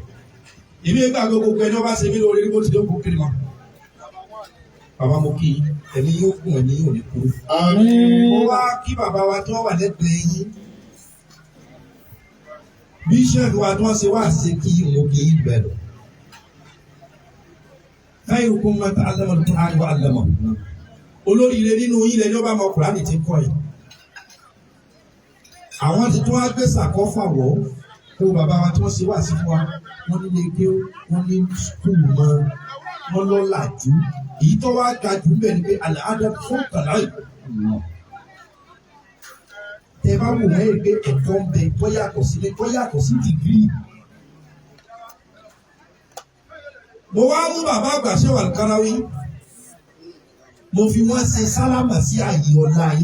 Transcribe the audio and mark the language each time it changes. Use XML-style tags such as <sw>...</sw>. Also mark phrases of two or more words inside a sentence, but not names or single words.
<yo>Èmi ìgbà gbogbo ẹni ọba ṣe mí lórí ní bó ti dé kó kiri mọ́. Bàbá mo kí i, ẹni yóò kún ẹni yóò ní kú. Mo wá kí bàbá wa tí wọ́n wà lẹ́gbẹ̀ẹ́ yín. Bíṣọ̀bù wa tí wọ́n ṣe wá ṣe kí mo kì í bẹ̀rù.</yo> <ar>خيركم من تعلم القرآن وعلمه.</ar> <yo>Olóríire nínú yín lẹ́ni ọba ọmọ Kùránì ti kọ́ ẹ̀. Àwọn ti tún wá gbé sàkọ́fà wọ̀ kó bàbá wa tí wọ́n ṣe wá sí fún wa. Wọ́n nílé gbé wọ́n ní skul mọ́ wọ́n lọ́làjú. Èyí tó wá ga jù bẹ́ẹ̀ ni pé</yo> <ar>الأدب فوق العلم.</ar> <yo>Tẹ bá wò mẹ́rin pé ẹ̀kọ́ ń bẹ tó yàtọ̀ sí dìgírì. Mo wá mú bàbá àgbà Sheikh Al-Karawi. Mo fi wọ́n ṣe sálámà sí ààyè ọ̀la yìí.</yo>